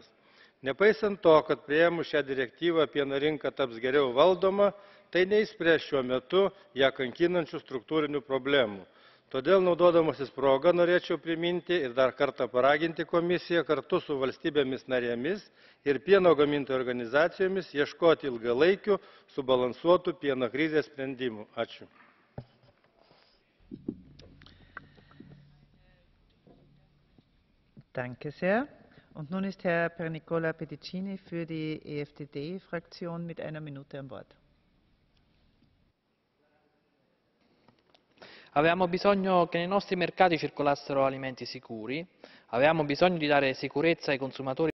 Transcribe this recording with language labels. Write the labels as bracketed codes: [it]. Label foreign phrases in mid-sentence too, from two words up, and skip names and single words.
[lt] Nepaisant to, kad priėmus šią direktyvą pieno rinka taps geriau valdoma, tai neišspręs šiuo metu ją kankinančių struktūrinių problemų. Todėl, naudodamasis progą, norėčiau priminti ir dar kartą paraginti komisiją kartu su valstybėmis narėmis ir pieno gamintojų organizacijomis ieškoti ilgalaikių, subalansuotų pieno krizės sprendimų. Ačiū. [de] Danke sehr. Und nun ist Herr Piernicola Pedicini für die EFDD-Fraktion mit 1 Minute am Wort. [it] Avevamo bisogno che nei nostri mercati circolassero alimenti sicuri, avevamo bisogno di dare sicurezza ai consumatori